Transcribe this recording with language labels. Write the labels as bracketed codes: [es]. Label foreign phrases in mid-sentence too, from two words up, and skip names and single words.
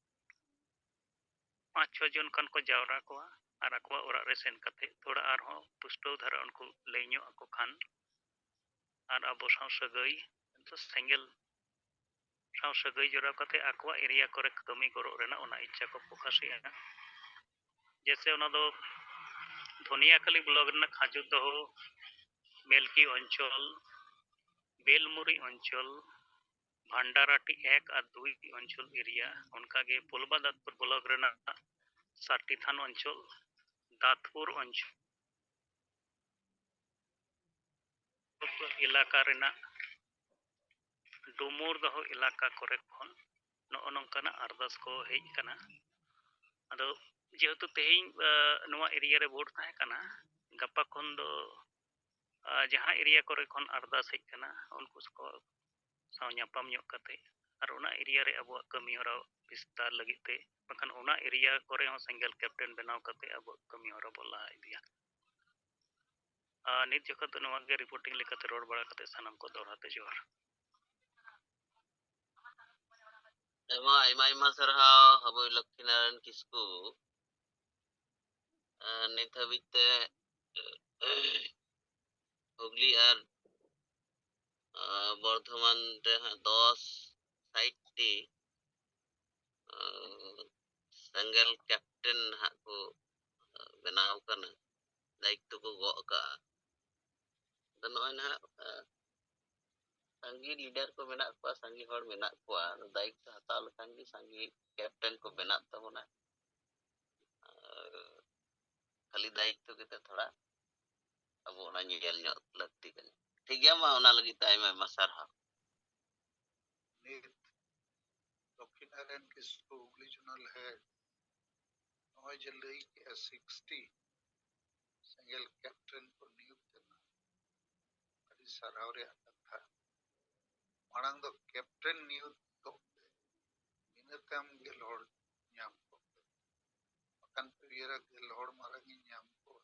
[sat] 5-6 ᱡᱚᱱ ᱠᱷᱟᱱ ᱠᱚ ᱡᱟᱣᱨᱟ ᱠᱚᱣᱟ ᱟᱨ ᱟᱠᱚᱣᱟᱜ ᱚᱲᱟᱜ ᱨᱮ ᱥᱮᱱ ᱠᱟᱛᱮ ᱛᱷᱚᱲᱟ ᱟᱨᱦᱚᱸ ᱯᱩᱥᱴᱟᱹᱣ ᱫᱷᱟᱨᱟ ᱩᱱᱠᱩ ᱞᱟᱹᱭ ᱧᱚᱜ ᱟᱠᱚ ᱠᱷᱟᱱ ᱟᱨ ᱟᱵᱚ ᱥᱟᱶ ᱥᱟᱹᱜᱟᱹᱭ ᱥᱮᱸᱜᱮᱞ ᱥᱟᱶ ᱥᱟᱹᱜᱟᱹᱭ ᱡᱚᱲᱟᱣ ᱠᱟᱛᱮ ᱟᱠᱚᱣᱟᱜ ᱮᱨᱤᱭᱟ ᱠᱚᱨᱮ ᱠᱟᱹᱢᱤ ᱜᱚᱨᱚᱜ ᱨᱮᱱᱟᱜ ᱚᱱᱟ ᱤᱪᱪᱷᱟ ᱠᱚ ᱯᱨᱚᱠᱟᱥᱮᱜᱼᱟ ᱡᱮᱥᱮ ᱚᱱᱟ ᱫᱚ ধনিয়াখালী ব্লক ᱨᱮᱱᱟᱜ ᱠᱷᱟᱡᱩᱨ দহ মেলকি অঞ্চল বেলমুরি অঞ্চল ভান্ডারাটি 1 আর 2 অঞ্চল এরিয়া অনকাগে পোলবাদাতপুর ব্লক রেনাক 7টি থান অঞ্চল দাঁতপুর অঞ্চল এলাকা রেনাক ডুমুর দহ এলাকা করে খন ᱱᱚᱜᱼᱚ ᱱᱚᱝᱠᱟᱱᱟᱜ ᱟᱨᱫᱟᱥ ᱠᱚ ᱦᱮᱡ ᱠᱟᱱᱟ ᱟᱫᱚ ᱡᱮᱦᱮᱛᱩ ᱛᱮᱦᱮᱧ ᱱᱚᱣᱟ ᱮᱨᱤᱭᱟ ᱨᱮ ᱵᱷᱳᱴ ᱛᱟᱦᱮᱸ ᱠᱟᱱᱟ ᱜᱟᱯᱟ ᱠᱷᱚᱱ ᱫᱚ ᱡᱟᱦᱟᱸ ᱮᱨᱤᱭᱟ ᱠᱚᱨᱮ ᱠᱷᱚᱱ ᱟᱨᱫᱟᱥ ᱦᱮᱡ ᱠᱟᱱᱟ ᱩᱱᱠᱩ ᱠᱚ ᱥᱟᱶ ᱧᱟᱯᱟᱢ ᱧᱚᱜ ᱠᱟᱛᱮ ᱟᱨ ᱚᱱᱟ ᱮᱨᱤᱭᱟ ᱨᱮ ᱟᱵᱚᱣᱟᱜ ᱠᱟᱹᱢᱤ ᱦᱚᱨᱟ ᱵᱤᱥᱛᱟᱨ ᱞᱟᱹᱜᱤᱫ ᱛᱮ ᱵᱟᱠᱷᱟᱱ ᱚᱱᱟ ᱮᱨᱤᱭᱟ ᱠᱚᱨᱮ ᱦᱚᱸ ᱥᱮᱸᱜᱮᱞ ᱠᱮᱯᱴᱮᱱ ᱵᱮᱱᱟᱣ ᱠᱟᱛᱮ ᱟᱵᱚᱣᱟᱜ ᱠᱟᱹᱢᱤ ᱦᱚᱨᱟ ᱵᱚ ᱞᱟᱦᱟ ᱤᱫᱤᱭᱟ ᱱᱤᱛ ᱡᱚᱠᱷᱚᱱ ᱫᱚ ᱱᱚᱣᱟ ᱜᱮ ᱨᱤᱯᱳর্টিং ᱞᱮᱠᱟᱛᱮ ᱨᱚᱲ ᱵᱟᱲᱟ ᱠᱟᱛᱮ ᱥᱟᱱᱟᱢ ᱠᱚ ᱫᱚᱦᱲᱟ ᱛᱮ ᱡᱚᱦᱟᱨ ᱟᱭᱢᱟ ᱥᱟᱨᱦᱟᱣ ᱦᱟᱵᱚᱭ ᱞᱚᱠᱠᱷᱤᱱᱟᱨᱟᱭᱚᱱ ᱠᱤᱥᱠᱩ ᱱᱤᱛ ᱦᱟᱹᱵᱤᱡ ᱛᱮ হুগলি আর বর্ধমান রে 10 সাইটটি ᱥᱮᱸᱜᱮᱞ ᱠᱮᱯᱴᱮᱱ ᱦᱟᱸᱜ ᱠᱚ ᱵᱮᱱᱟᱣ ᱠᱟᱱᱟ ᱫᱟᱭᱤᱛᱛᱚ ᱠᱚ ᱜᱚᱜ ᱠᱟᱜᱼᱟ ᱟᱫᱚ ᱱᱚᱜᱼᱚᱭ ᱱᱟᱦᱟᱜ ᱥᱟᱸᱜᱮ ᱞᱤᱰᱟᱨ ᱠᱚ ᱢᱮᱱᱟᱜ ᱠᱚᱣᱟ ᱥᱟᱸᱜᱮ ᱦᱚᱲ ᱢᱮᱱᱟᱜ ᱠᱚᱣᱟ ᱫᱟᱭᱤᱛᱛᱚ ᱦᱟᱛᱟᱣ ᱞᱮᱠᱷᱟᱱ ᱜᱮ ᱥᱟᱸᱜᱮ ᱠᱮᱯᱴᱮᱱ ᱠᱚ ᱵᱮᱱᱟᱜ ᱛᱟᱵᱚᱱᱟ ᱠᱷᱟᱹᱞᱤ ᱫᱟᱭᱤᱛᱛᱚ ᱠᱟᱛᱮ ᱛᱷᱚᱲᱟ ᱟᱵᱚ ᱚᱱᱟ ᱧᱮᱞ ᱧᱚᱜ ᱞᱟᱹᱠᱛᱤ ᱠᱟᱱᱟ ᱴᱷᱤᱠ ᱜᱮᱭᱟ ᱢᱟ ᱚᱱᱟ ᱞᱟᱹᱜᱤᱫ ᱛᱮ ᱟᱭᱢᱟ ᱥᱟᱨᱦᱟᱣ ᱱᱤᱛ ᱞᱚᱠᱠᱷᱤᱱᱟᱨᱟᱭᱚᱱ ᱠᱤᱥᱠᱩ হুগলি জোনাল হেড নয় যে লই কে 60 ᱥᱮᱸᱜᱮᱞ ᱠᱮᱯᱴᱮᱱ ᱠᱚ ᱱᱤᱭᱩᱠ ᱠᱟᱱᱟ ᱟᱹᱰᱤ ᱥᱟᱨᱦᱟᱣ ᱨᱮᱭᱟᱜ ᱠᱟᱛᱷᱟ ᱢᱟᱲᱟᱝ ᱫᱚ ᱠᱮᱯᱴᱮᱱ ᱱᱤᱭᱩᱠ ᱠᱚᱯᱮ ᱤᱱᱟᱹ ᱛᱟᱭᱚᱢ 10 ᱦᱚᱲ ᱧᱟᱢ ᱠᱚᱯᱮ ᱵᱟᱠᱷᱟᱱ ᱯᱤᱲᱤᱭᱟᱹᱨᱟ 10 ᱦᱚᱲ ᱢᱟᱲᱟᱝ ᱤᱧ ᱧᱟᱢ ᱠᱚᱣᱟ